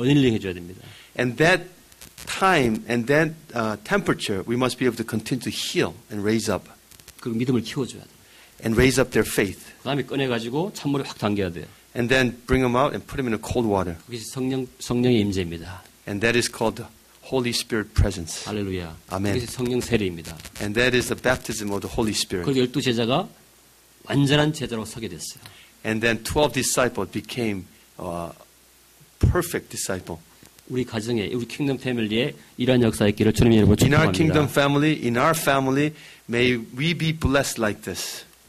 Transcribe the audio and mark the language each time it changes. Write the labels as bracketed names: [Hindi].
[Korean] 어닐링 해줘야 됩니다. [English] And that time and that temperature, we must be able to continue to heal and raise up. [Korean] 그 믿음을 키워줘야 돼요. [English] and raise up their faith. [Korean] 그 다음에 꺼내가지고 찬물에 확 담겨야 돼요. [English] And then bring them out and put them in a cold water. [Korean] 그게 성령의 임재입니다. [English] And that is called the Holy Spirit presence. [Korean] 할렐루야. 아멘. 그게 성령 세례입니다. [English] And that is the baptism of the Holy Spirit. [Korean] 그리고 12 제자가 완전한 제자로 서게 됐어요. [English] And then 12 disciples became perfect disciple. [Korean] 우리 가정에, 우리 킹덤 패밀리에 이러한 역사 있기를 주님 이름으로 [English] In our kingdom [Korean] 축복합니다. [English] family, in our family, may we be blessed like this.